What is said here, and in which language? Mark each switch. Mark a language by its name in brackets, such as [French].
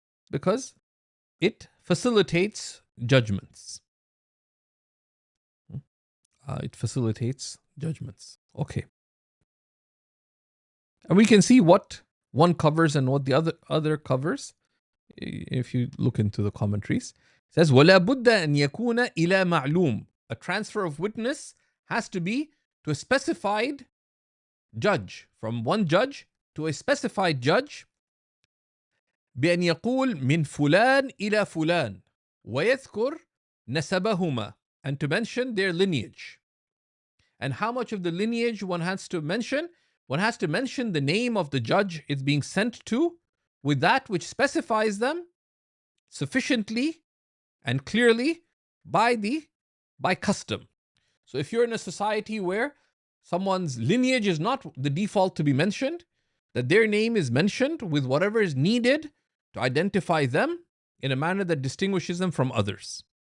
[English] Because it facilitates judgments. It facilitates judgments. Okay. And we can see what one covers and what the other covers if you look into the commentaries. It says, [Arabic] وَلَا بُدَّ أَنْ يَكُونَ إِلَى مَعْلُومٍ. [English] A transfer of witness has to be to a specified judge, from one judge to a specified judge. [Arabic] بأن يقول من فلان إلى فلان ويذكر نسبهما, [English] and to mention their lineage. And how much of the lineage one has to mention? One has to mention the name of the judge it's being sent to with that which specifies them sufficiently and clearly by custom. So if you're in a society where someone's lineage is not the default to be mentioned, that their name is mentioned with whatever is needed to identify them in a manner that distinguishes them from others.